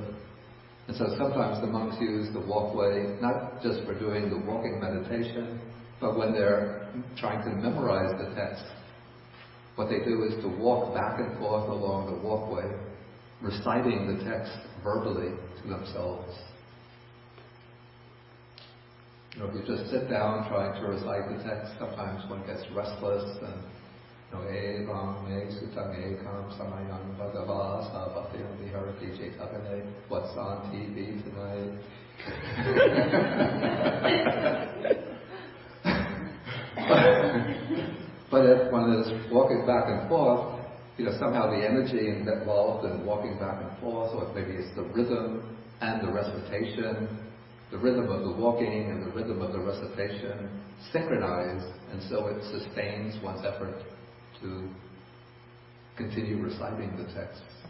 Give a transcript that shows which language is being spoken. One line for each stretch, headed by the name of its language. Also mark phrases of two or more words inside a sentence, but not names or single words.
English: And so sometimes the monks use the walkway not just for doing the walking meditation, but when they're trying to memorize the text, what they do is to walk back and forth along the walkway, reciting the text verbally to themselves. You know, if you just sit down trying to recite the text, sometimes one gets restless and
Pali: evam me sutang ekam samayang bhagava savatayam viharati cetavane.
English: What's on TV tonight? But if one is walking back and forth, somehow the energy involved in walking back and forth, or maybe it's the rhythm and the recitation, the rhythm of the walking and the rhythm of the recitation synchronize, and so it sustains one's effort to continue reciting the text.